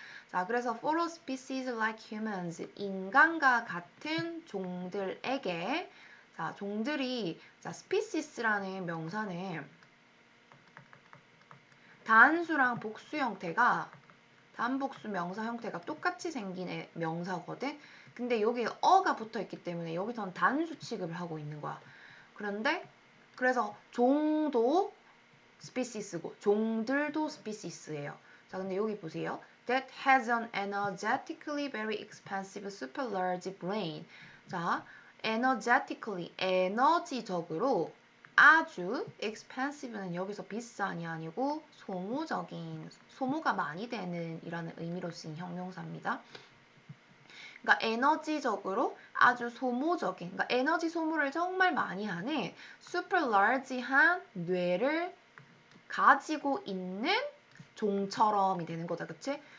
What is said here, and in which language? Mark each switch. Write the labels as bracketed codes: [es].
[ko] 자, 그래서 [en] for a species like humans, [ko] 인간과 같은 종들에게 자, 종들이 자, species라는 명사는 단수랑 복수 형태가 단복수 명사 형태가 똑같이 생긴 명사거든. 근데 여기 어가 붙어 있기 때문에 여기서는 단수 취급을 하고 있는 거야. 그런데 그래서 종도 species고 종들도 species예요. 자, 근데 여기 보세요. [en] That has an energetically very expensive super large brain. 자, [ko] energetically, 에너지적으로 아주 expensive는 여기서 비싼이 아니고 소모적인, 소모가 많이 되는 이라는 의미로 쓰인 형용사입니다. 그러니까 에너지적으로 아주 소모적인, 그러니까 에너지 소모를 정말 많이 하는 super large한 뇌를 가지고 있는 종처럼이 되는 거다, 그치?